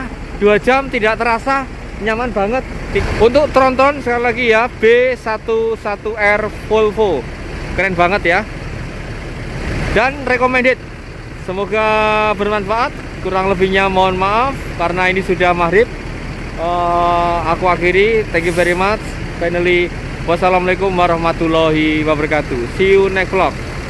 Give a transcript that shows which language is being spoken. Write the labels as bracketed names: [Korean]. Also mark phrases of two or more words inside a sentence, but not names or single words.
[Indonesian] 2 jam tidak terasa, nyaman banget. Untuk tronton sekali lagi ya, B11R Volvo, keren banget ya, dan recommended. Semoga bermanfaat. Kurang lebihnya mohon maaf karena ini sudah maghrib. Aku akhiri, [English] thank you very much. Finally, [Arabic] والسلام عليكم ورحمة الله وبركاته. [English] See you next vlog.